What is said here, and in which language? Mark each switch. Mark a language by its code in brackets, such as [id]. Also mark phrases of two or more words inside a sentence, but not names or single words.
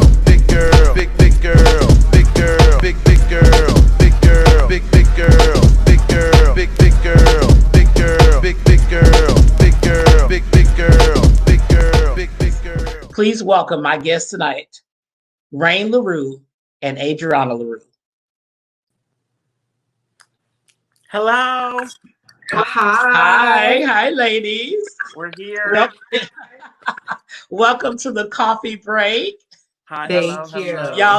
[en] Big girl. Big girl. Big girl. Big girl. Big girl. Big girl. Big girl. Big girl. Big girl. Big girl. Big girl. Big girl. Big girl. Big girl. Please welcome my guests tonight, Rain LaRue and Adriana LaRue. Hello. Hi, ladies. We're here. Welcome to the Coffee Break. Hi, Thank hello, you. hello. Y'all-